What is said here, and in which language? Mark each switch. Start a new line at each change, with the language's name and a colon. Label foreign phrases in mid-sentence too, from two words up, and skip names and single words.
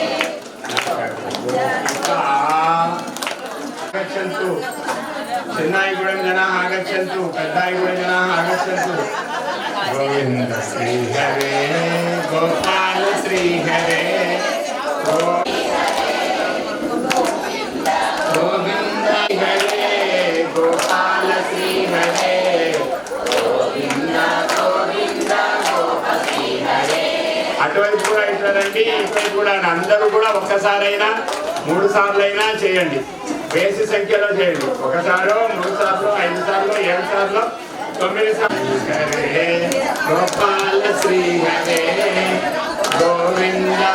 Sanskrit: आगच्छन्तु चिन्नायगुडं जनाः आगच्छन्तु पेद्दायगुडं जनाः आगच्छन्तु गोविंद श्री हरे गोपाल श्री हरे गोविंद हरे गोपाल श्री हरे
Telugu: गोविंद गोविंद गोप श्री हरे అటువైపు కూడా ఇట్లా రండి ఇటువైపు కూడా అందరూ కూడా ఒక్కసారైనా 3 సార్లైనా చేయండి బేసి సంఖ్యలో చేయండి ఒకసారో 3 సార్లు 5 సార్లు 7 సార్లు 9 సార్లు
Sanskrit: హరే గోపాల శ్రీ హరే గోవింద